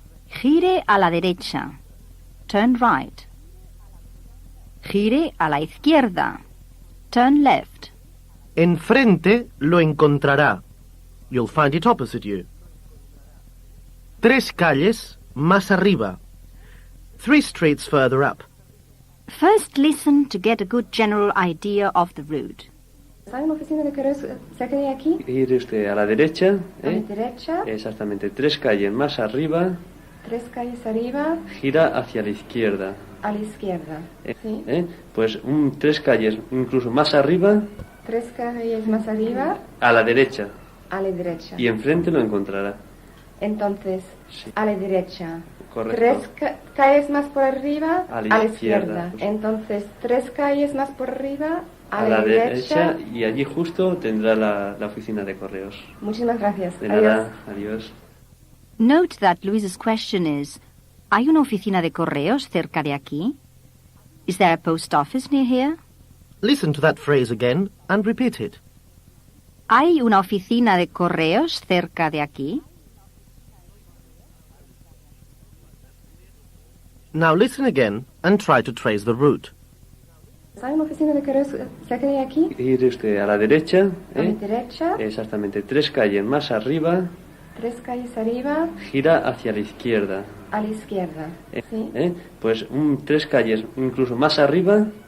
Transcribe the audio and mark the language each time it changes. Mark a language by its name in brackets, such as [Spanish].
[Spanish] Gire a la derecha. [English] Turn right. [Spanish] Gire a la izquierda. [English] Turn left. [Spanish] Enfrente lo encontrará. [English] You'll find it opposite you. [Spanish] Tres calles más arriba. [English] 3 streets further up. First listen to get a good general idea of the route. [Spanish] ¿Sabe una oficina de correos cerca de aquí? Gire usted a la derecha. A la derecha. Exactamente, 3 calles más arriba. 3 calles arriba. Gira hacia la izquierda. A la izquierda. Sí. Pues 3 calles incluso más arriba. 3 calles más arriba. A la derecha. A la derecha. Y enfrente lo encontrará. Entonces, sí. A la derecha. Correcto. 3 calles más por arriba. A la izquierda. Pues, entonces, 3 calles más por arriba. A la derecha. Y allí justo tendrá la oficina de correos. Muchísimas gracias. De nada. Adiós. [English] Note that Louise's question is, [Spanish] ¿Hay una oficina de correos cerca de aquí? [English] Is there a post office near here? Listen to that phrase again and repeat it. [Spanish] ¿Hay una oficina de correos cerca de aquí? [English] Now listen again and try to trace the route. [Spanish] ¿Hay una oficina de correos cerca de aquí? Ir usted a la derecha, A mi derecha, exactamente 3 calles más arriba, 3 calles arriba, gira hacia la izquierda. a la izquierda. Sí. Pues 3 calles incluso más arriba,